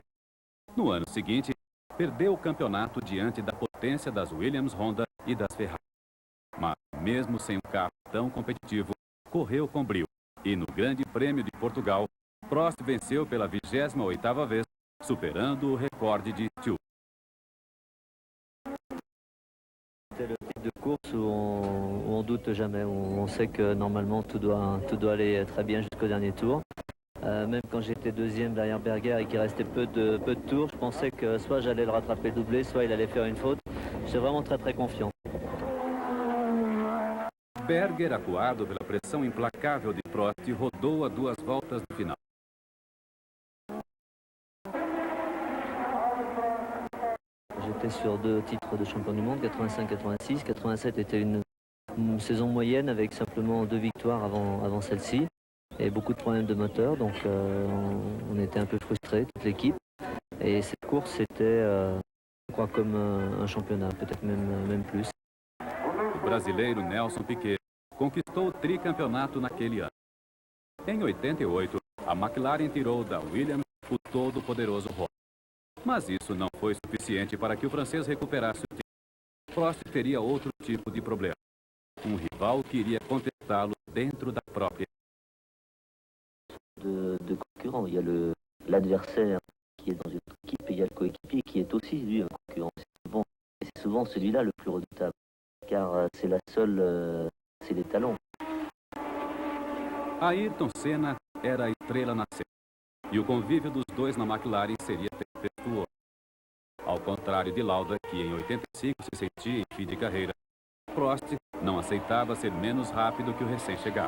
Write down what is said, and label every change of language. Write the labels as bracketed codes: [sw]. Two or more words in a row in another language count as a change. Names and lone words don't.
[pt] No ano seguinte, perdeu o campeonato diante da potência das Williams, Honda e das Ferrari. Mas, mesmo sem um carro tão competitivo, correu com brio. E no Grande Prêmio de Portugal, Prost venceu pela 28ª vez, superando o recorde de Stewart. [fr] C'est le type de course où on doute jamais, où on sait que normalement tout doit aller très bien jusqu'au dernier tour. Même quand j'étais deuxième derrière Berger et qu'il restait peu de tours, je pensais que soit j'allais le rattraper doublé, soit il allait faire une faute. J'étais vraiment très confiant. [pt] Berger, acuado pela pressão implacável de Prost, rodou a 2 voltas do final. [fr] J'étais sur 2 titres de champion du monde, 85-86. 87 était une saison moyenne avec simplement 2 victoires avant celle-ci. Et beaucoup de problèmes de moteur, donc on était un peu frustrés, toute l'équipe. Et cette course, c'était, je crois, comme un championnat, peut-être même plus. [pt] O brasileiro Nelson Piquet conquistou o tricampeonato naquele ano. Em 88, a McLaren tirou da Williams o todo-poderoso Ross. Mas isso não foi suficiente para que o francês recuperasse o título. Prost teria outro tipo de problema. Um rival que iria contestá-lo dentro da própria. [fr] De concurrents, il y a l'adversaire qui est dans une autre équipe et il y a le coéquipier qui est aussi lui un concurrent. C'est souvent celui-là le plus redoutable, car c'est la seule, c'est les talents. [pt] Ayrton Senna era a estrela nascente, e o convívio dos dois na McLaren seria tempestuoso. Ao contrário de Lauda, que em 85 se sentia em fim de carreira, Prost não aceitava ser menos rápido que o recém-chegado.